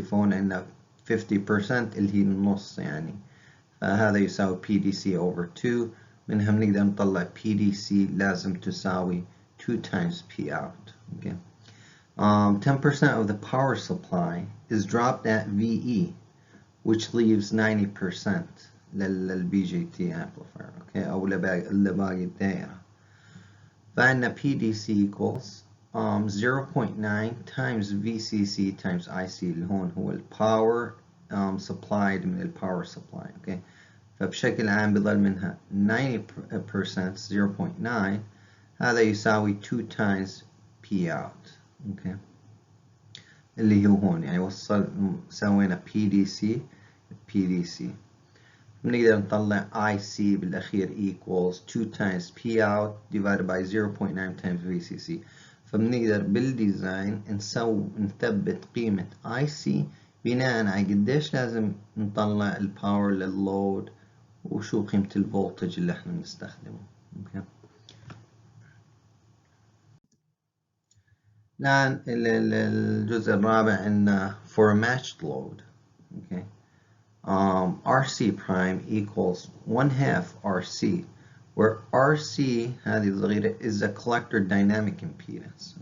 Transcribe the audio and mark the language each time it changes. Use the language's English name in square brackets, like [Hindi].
[Arabic] فهون عندنا 50% اللي هي النص يعني. فهذا يساوي PDC over 2. منها بنقدر نطلع PDC لازم تساوي 2 times P out. Okay. [English] 10% of the power supply is dropped at VE, which leaves 90% لل BJT amplifier. [Arabic] Okay. أو لباقي الدائرة. [English] فعندنا PDC equals 0.9 times VCC times IC [Arabic] اللي هون هو ال [English] power supplied من ال power supply. [Arabic] Okay. فبشكل عام بضل منها 90% 0.9. هذا يساوي 2 times P out. Okay. اللي هو هون يعني سوينا PDC. بنقدر نطلع IC بالأخير [English] equals 2 times P out divided by 0.9 times VCC. [Arabic] فبنقدر بالديزاين نثبت قيمة IC بناء على قديش لازم نطلع الباور لللود وشو قيمة الفولتج اللي احنا بنستخدمه. Okay. الآن الجزء الرابع عندنا [English] for a matched load. Okay. RC prime equals 1/2 RC, where RC [Arabic] هذه الصغيرة [English] is a collector dynamic impedance.